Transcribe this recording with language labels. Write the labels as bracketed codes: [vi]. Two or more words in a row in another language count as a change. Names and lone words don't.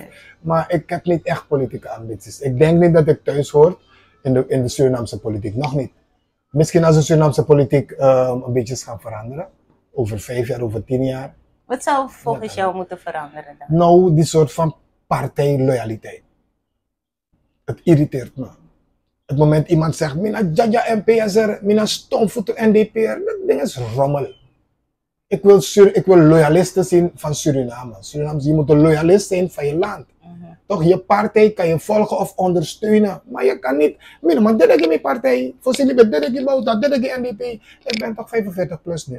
[nl] Maar ik heb niet echt politieke ambities. Ik denk niet dat ik thuis hoor in de Surinaamse politiek. Nog niet. Misschien als de Surinaamse politiek een beetje is gaan veranderen. Over 5 jaar, over 10 jaar. Wat zou volgens jou moeten veranderen dan? Nou, die soort van partijloyaliteit. Het irriteert me. Het moment iemand zegt, mina jaja NPS'er, mina stomvoeter NDP'er, dat ding is rommel. Ik wil loyalisten zien van Suriname. Suriname, je moet een loyalist zijn van je land. Toch, je partij kan je volgen of ondersteunen. Maar je kan niet, mina man, dit is mijn partij. Voorzien dit is Bouta, dit is NDP. Ik ben toch 45 plus nu.